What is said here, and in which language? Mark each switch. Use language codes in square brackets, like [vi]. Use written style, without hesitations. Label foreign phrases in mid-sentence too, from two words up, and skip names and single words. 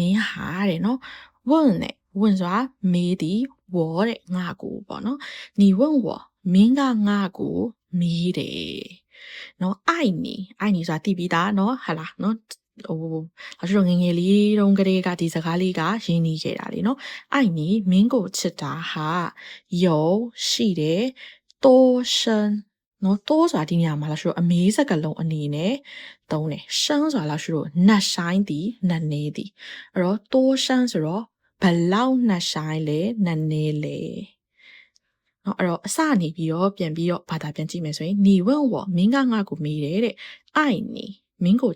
[my] င်းဟာတဲ့เนาะ问ဆိုတာမေးသည်我တဲ့ငါကိုပေါ့เนาะ [zh] 你问我 [my] မင်းကငါကိုမေးတယ်เนาะ [zh] 爱你 [my] ဆိုတာသိပြီးသားเนาะဟာလားเนาะဟိုငငယ်လေးတုန်းကလေးကဒီစကားလေးကရင်းနှီးခဲ့တာလေเนาะ [zh] 爱你 [my] မင်းကိုချစ်တာဟာ有ရှိတယ် [zh] 多深 [my] เนาะ多 ဆိုတာဒီနေရာမှာလာဆိုအမေးစကားလုံးအနေနဲ့သုံးတယ်ရှမ်းဆိုတာလာဆိုနတ်ဆိုင်သည်နတ်နေသည်အဲ့တော့ [zh] 多深 [my] ဆိုတော့ဘလောက်နတ်ဆိုင်လဲနတ်နေလဲเนาะအဲ့တော့အစနေပြီးတော့ပြန်ပြီးတော့ဘာသာပြန်ကြည့်မယ်ဆိုရင် [zh] 你问我 [my] မင်းကငါ့ကိုမေးတယ်တဲ့ [zh] 爱你 [my] မင်းကိုချ